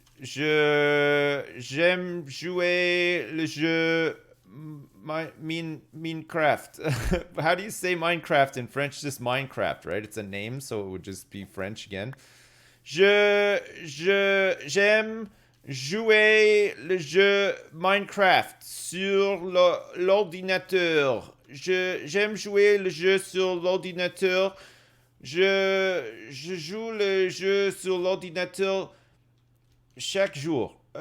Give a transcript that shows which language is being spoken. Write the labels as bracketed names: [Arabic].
[French] J'aime jouer le jeu Minecraft. [English] How do you say Minecraft in French? Just Minecraft, right? It's a name, so it would just be French again. [French] J'aime jouer le jeu Minecraft sur l'ordinateur. J'aime jouer le jeu sur l'ordinateur. Je joue le jeu sur l'ordinateur chaque jour.